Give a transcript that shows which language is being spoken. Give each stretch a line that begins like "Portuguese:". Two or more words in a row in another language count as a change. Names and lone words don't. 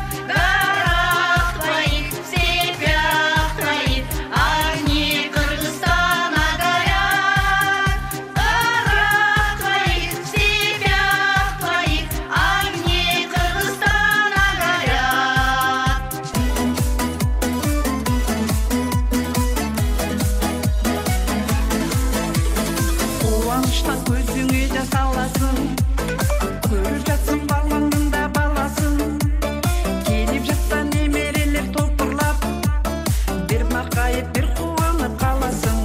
Russian: В горах твоих, в степях твоих, огни Кыргызстана горят. В горах твоих, в степях твоих, огни Кыргызстана горят.
Kyrgyz: Кубанычтан көзүңө жас аласың, көрүп жатсың балаңдын да баласын. Келип жатса немерелер топурлап, бир макайып бир кубанып каласың.